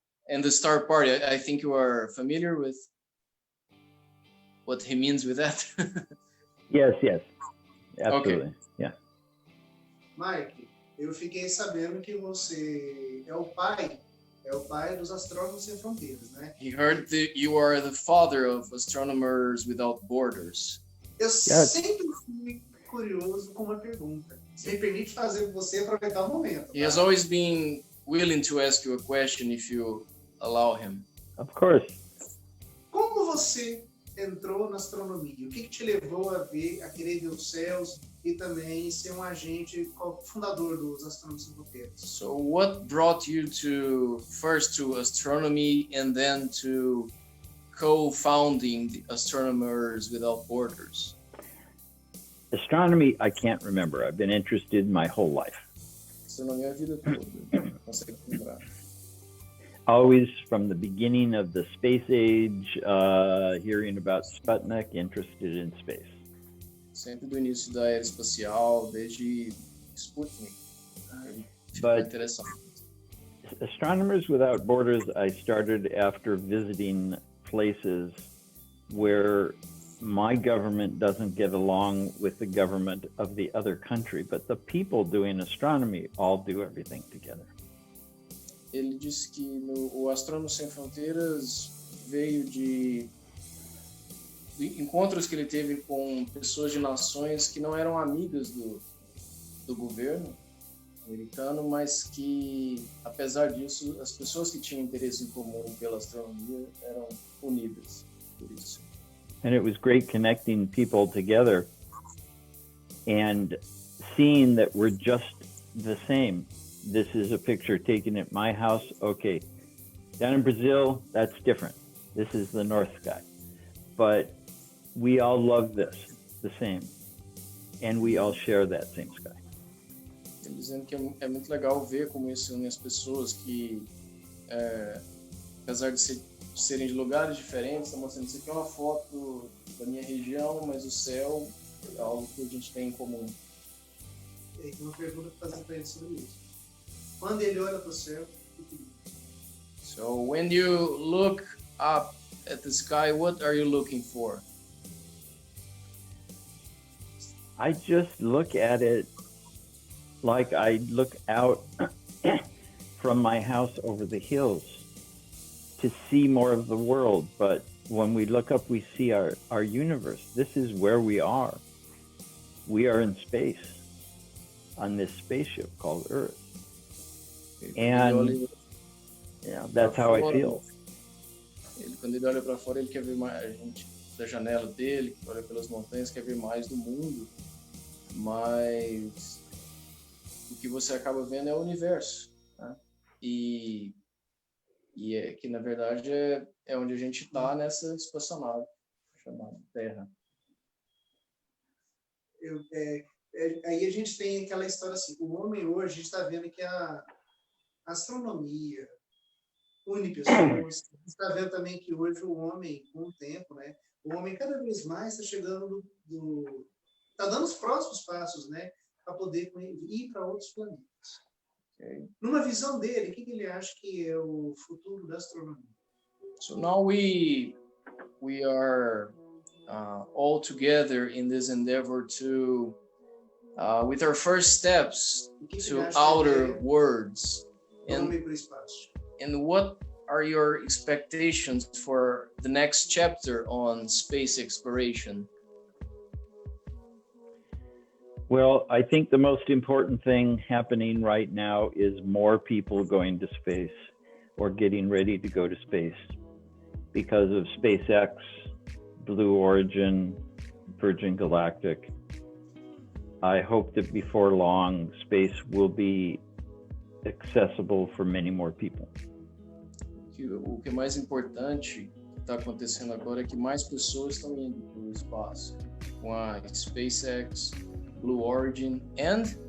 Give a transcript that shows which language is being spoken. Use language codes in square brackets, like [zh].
[en] And the Star Party, I think you are familiar with what he means with that. Yes, absolutely. Okay. Yeah. [pt] Mike, eu fiquei sabendo que você é o pai dos Astrônomos Sem Fronteiras, né? [en] He heard that you are the father of Astronomers Without Borders. [pt] Eu sempre fui curioso com uma pergunta. Se me permite fazer com você aproveitar o momento. [en] He has always been willing to ask you a question if you allow him. Of course. [pt] Como você entrou na astronomia? O que te levou a querer ver os céus e também ser um agente fundador dos Astrônomos Sem Fronteiras? [en] So what brought you first to astronomy and then to co-founding the Astronomers Without Borders? Astronomy, I can't remember. I've been interested my whole life. [pt] Astronomia a vida toda. Consegue lembrar. [en] Always from the beginning of the space age, hearing about Sputnik, interested in space. [pt] Sempre do início da era espacial, desde Sputnik. [en] But [pt] Interessante. [en] Astronomers Without Borders, I started after visiting places where my government doesn't get along with the government of the other country, but the people doing astronomy all do everything together. [pt] Ele disse que o Astrônomos Sem Fronteiras veio de encontros que ele teve com pessoas de nações que não eram amigas do governo americano, mas que, apesar disso, as pessoas que tinham interesse em comum pela astronomia eram unidas por isso. [en] And it was great connecting people together and seeing that we're just the same. This is a picture taken at my house. Okay, down in Brazil, that's different. This is the North Sky. But we all love this, the same. And we all share that same sky. [pt] Ele dizendo que é muito legal ver como isso une as pessoas que, apesar de serem de lugares diferentes, está mostrando isso aqui é uma foto da minha região, mas o céu é algo que a gente tem em comum. E aí, uma pergunta para fazer para ele sobre isso. Quando ele olha para o céu, o que ele vê? [en] So when you look up at the sky, what are you looking for? I just look at it like I look out from my house over the hills to see more of the world. But when we look up, we see our universe. This is where we are. We are in space on this spaceship called Earth. And yeah, that's how I feel. [pt] Quando ele olha para fora, ele quer ver mais a gente da janela dele, que olha pelas montanhas, quer ver mais do mundo. Mas o que você acaba vendo é o universo, né? E é que, na verdade, é onde a gente está nessa espaçonave chamada Terra. Aí a gente tem aquela história assim, o homem hoje, a gente está vendo que a astronomia une pessoas, a gente está vendo também que hoje o homem, com o tempo, né, o homem cada vez mais está chegando está dando os próximos passos, né, para poder ir para outros planetas. Okay. Numa visão dele, o que ele acha que é o futuro da astronomia? [en] So now we are all together in this endeavor to, with our first steps to outer worlds. And what are your expectations for the next chapter on space exploration? Well, I think the most important thing happening right now is more people going to space or getting ready to go to space because of SpaceX, Blue Origin, Virgin Galactic. I hope that before long, space will be accessible for many more people. [pt] O que é mais importante que está acontecendo agora é que mais pessoas estão indo para o espaço com a SpaceX, Blue Origin and